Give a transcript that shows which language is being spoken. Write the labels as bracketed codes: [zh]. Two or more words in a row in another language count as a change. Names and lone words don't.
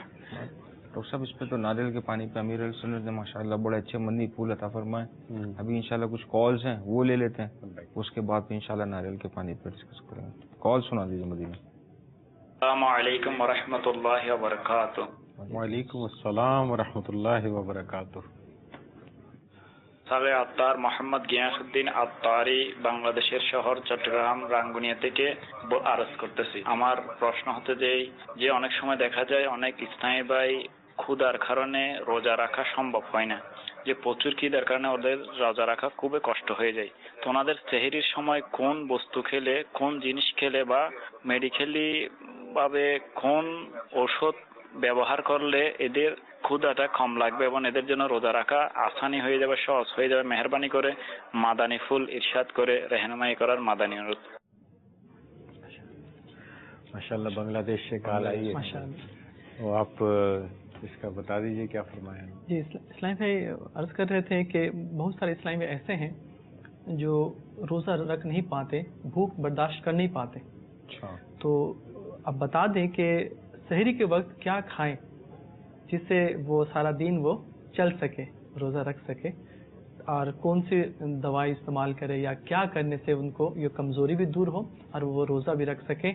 [ur] ڈاکٹر صاحب اس پہ تو ناریل کے پانی پہ امیر علیہ سنت نے ماشاءاللہ بڑے اچھے مدنی پھول عطا فرمائے۔ ابھی انشاءاللہ کچھ کالز ہیں وہ لے لیتے ہیں، اس کے بعد انشاءاللہ ناریل کے پانی پہ ڈسکس کریں گے۔ کال سنا دیجیے مدینہ۔ [ar] السلام علیکم ورحمۃ اللہ وبرکاتہ۔ وعلیکم السلام ورحمۃ اللہ وبرکاتہ۔ [bn] সালে আত্মার মোহাম্মদ গিয়াসউদ্দিন আত্তারি বাংলাদেশের শহর চট্টগ্রাম রাঙ্গুনিয়া থেকে আরজ করতেছি। আমার প্রশ্ন হতে যে অনেক সময় দেখা যায় অনেক ইসলামী ভাই ক্ষুধার কারণে রোজা রাখা সম্ভব হয় না, যে প্রচুর খিদার কারণে ওদের রোজা রাখা খুবই কষ্ট হয়ে যায়, তো ওনাদের সেহরির সময় কোন বস্তু খেলে, কোন জিনিস খেলে বা মেডিকেলি ভাবে কোন ঔষধ ব্যবহার করলে এদের ক্ষুধাটা কম লাগবে এবং এদের জন্য রোজা রাখা আসানি হয়ে যাবে, সহজ হয়ে যাবে, মেহরবানি করে মাদানী ফুল ইরশাদ করে रहनुमाई করার মাদানী অনুরোধ। [ur] ماشاءاللہ بنگلہ دیش سے کال آئی ہے، وہ آپ اس کا بتا دیجئے کیا فرمایا۔ جی اسلامی بھائی عرض کر رہے تھے کہ بہت سارے اسلامی بھائی ایسے ہیں جو روزہ رکھ نہیں پاتے، بھوک برداشت کر نہیں پاتے، تو اب بتا دیں کہ سحری کے وقت کیا کھائیں جس سے وہ سارا دن وہ چل سکے، روزہ رکھ سکے، اور کون سی دوائی استعمال کرے یا کیا کرنے سے ان کو یہ کمزوری بھی دور ہو اور وہ روزہ بھی رکھ سکے۔